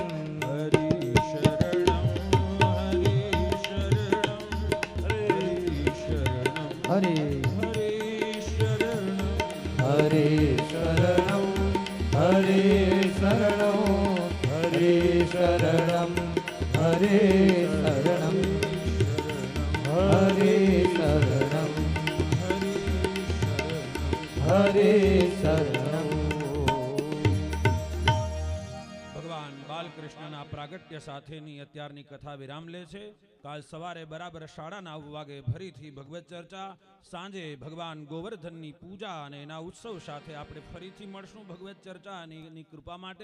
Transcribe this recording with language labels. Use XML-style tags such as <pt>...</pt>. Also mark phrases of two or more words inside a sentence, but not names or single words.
<sa>हरि हरि शरणं हरि शरणं हरि शरणं हरि शरणं हरि शरणं हरि शरणं</sa> <gu>ભગવાન બાલકૃષ્ણના પ્રાગટ્ય સાથેની અત્યારની કથા વિરામ લે છે. કાલ સવારે બરાબર 9:30 વાગે ફરીથી ભગવત ચર્ચા. સાંજે ભગવાન ગોવર્ધનની પૂજા અને એના ઉત્સવ સાથે આપણે ફરીથી મળશું ભગવત ચર્ચા અને એની કૃપા માટે.</gu>